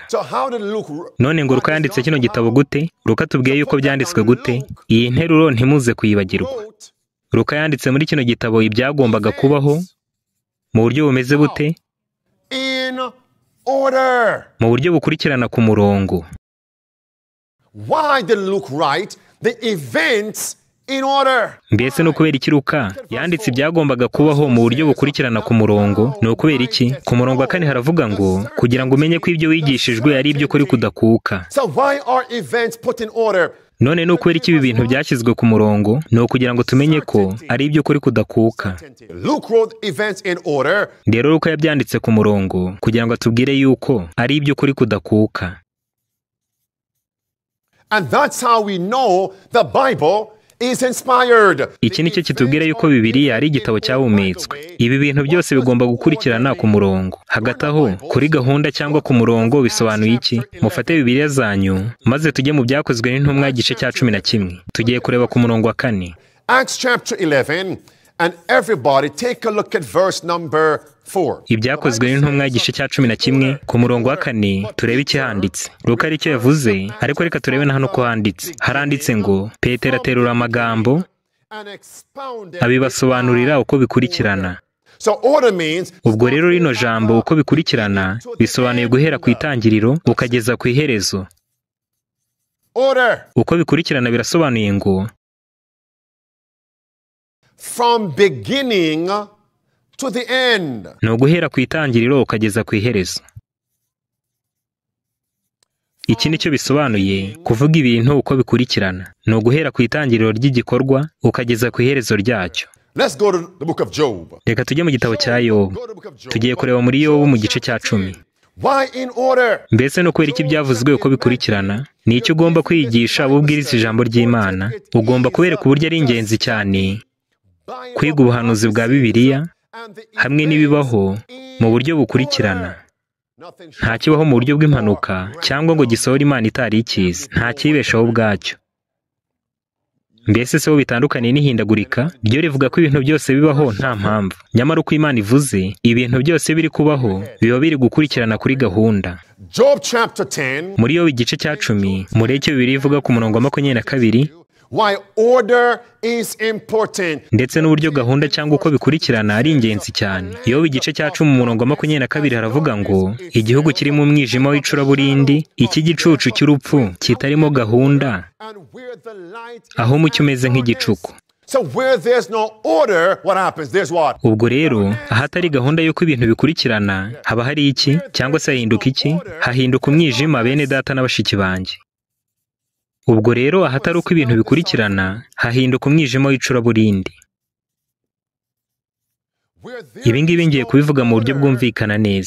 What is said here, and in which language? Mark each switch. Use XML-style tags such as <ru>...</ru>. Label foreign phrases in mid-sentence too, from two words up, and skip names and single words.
<rw>None ngo Luka yanditse kino gitabo gute? Luka tubwiye yuko byanditswe gute? Iyi nteruro ntimuze kuyibagirwa. Luka yanditse muri kino gitabo ibyagombaga kubaho mu buryo bumeze bute? Mu buryo bukurikirana ku murongo.</rw> <en>Why did Luke write the events in order?</en> <rw>Mbese no kubera iki Luka yanditse ibyagombaga kubaho mu buryo bukurikirana ku murongo? No kubera iki? Ku murongo wa 4 haravuga ngo kugira ngo umenye ko ibyo wigishijwe ari ibyo kuri kudakuka.</rw> <en>So why are events put in order?</en> <rw>None no kubera iki ibi bintu byashyizwe ku murongo? No kugira ngo tumenye ko ari ibyo kuri kudakuka.</rw> <en>Luke wrote events in order.</en> <rw>Rero Luka yabyanditse ku murongo kugira ngo atubwire yuko ari ibyo kuri kudakuka.</rw> <en>And that's how we know the Bible is inspired.</en> <rw>Iki nicyo kitubwira yuko Bibiliya ari igitabo cyahumetswe. Ibi bintu byose bigomba gukurikirana ku murongo. Hagati aho, kuri gahunda cyangwa ku murongo bisobanuye iki? Mufate Bibiliya zanyu maze tujye mu byakozwe n'intumwa igice cya 11. Tugiye kureba ku murongo wa 4.</rw> <en>Acts chapter 11, and everybody take a look at verse number 4.</en> <rw>Ibyakozwe n'intumwa igice cya 11 ku murongo wa 4 turebe iki handitse. Luka ari cyo yavuze, ariko reka turebe na hano ko handitse. Haranditse ngo Petero aterura amagambo abibasobanurira uko bikurikirana.</rw> <en>So order means,</en> <rw>ubwo rero rino jambo uko bikurikirana bisobanuye guhera ku itangiriro ukageza ku iherezo.</rw> <en>Order.</en> <rw>Uko bikurikirana birasobanuye ngo</rw> <en>from beginning to the end.</en> <rw>No guhera ku itangiriro ukageza ku iherezo. Iki nicyo bisobanuye kuvuga ibintu uko bikurikirana. No guhera ku itangiriro ry'igikorwa ukageza ku iherezo ryacyo.</rw> <en>Let's go to the book of Job.</en> <rw>Reka tujye mu gitabo cya Yobu. Tugiye kureba muri Yobu mu gice cya 10.</rw> <en>Why in order?</en> <rw>Mbese no kwera iki byavuzwe uko bikurikirana? Ni icyo ugomba kwigisha abubwiriza ijambo ry'Imana. Ugomba kubereka uburyo ari ingenzi cyane kwiga ubuhanuzi bwa Bibiliya hamwe n'ibibaho mu buryo bukurikirana. Nta kibaho mu buryo bw'impanuka cyangwa ngo gisohore Imana itari ikizi. Nta kibeshaho ubwacyo. Mbese se bitandukanye n'ihindagurika ryo rivuga ko ibintu byose bibaho nta mpamvu. Nyamara uko Imana ivuze ibintu byose biri kubaho biba biri gukurikirana kuri gahunda.</rw> <en>Job chapter 10.</en> <rw>Muri Yobu igice cya 10 mureke Bibiliya ivuga ku murongo wa 22</rw> <en>why order is important.</en> <rw>Ndetse n'uburyo gahunda cyangwa uko bikurikirana ari ingenzi cyane. Yobu igice cya 10 mu murongo wa 22 haravuga ngo igihugu kiri mu mwijima w'icuraburindi, iki gicucu cy'urupfu kitarimo gahunda, aho umucyo umeze nk'igicuku.</rw> <en>So where there's no order, what happens? There's what?</en> <rw>Ubwo rero ahatari gahunda y'uko ibintu bikurikirana haba hari iki cyangwa se hahinduka iki? Hahinduka umwijima, bene data n'abashiki banjye. Ubwo rero ahatari uko ibintu bikurikirana hahinduka umwijima w'icuraburindi. Ibi ngibi ngiye kubivuga mu buryo bwumvikana neza.</rw>